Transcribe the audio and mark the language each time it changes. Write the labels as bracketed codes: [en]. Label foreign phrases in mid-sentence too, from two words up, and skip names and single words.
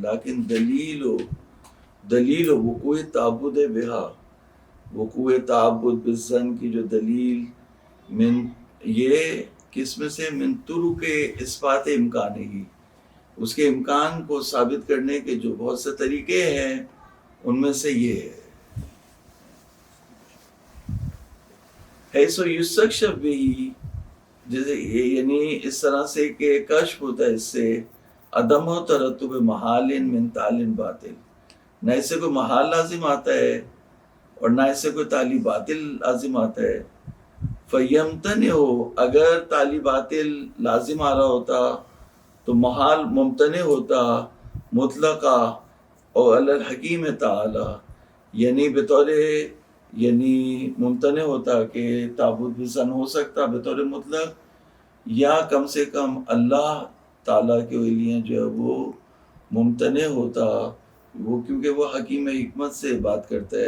[ur] لیکن دلیل [ar] وقوع تعبد بہا، وقوع تعبد بالظن [ur] کی جو دلیل من، یہ کس میں سے، [ar] من طرق اثبات امکان ہی، [ur] اس کے امکان کو ثابت کرنے کے جو بہت سے طریقے ہیں ان میں سے یہ ہے. [ar] حیث یستکشف بہ، [ur] جیسے یعنی اس طرح سے کہ کشف ہوتا ہے اس سے، [ar] عدم و ترتب محال من تعلیل باطل، [ur] نہ اس سے کوئی محال لازم آتا ہے اور نہ اس سے کوئی تعلیل باطل لازم آتا ہے. فیمتنع، اگر تعلیل باطل لازم آ رہا ہوتا تو محال ممتنع ہوتا مطلقا اور [ar] علی الحکیم تعالی، [ur] یعنی بطور یعنی ممتنع ہوتا کہ تعبد بالظن ہو سکتا بطور مطلق، یا کم سے کم اللہ تعالیٰ کے لیے جو ہے وہ ممتنع ہوتا، وہ کیونکہ وہ حکیم حکمت سے بات کرتا ہے.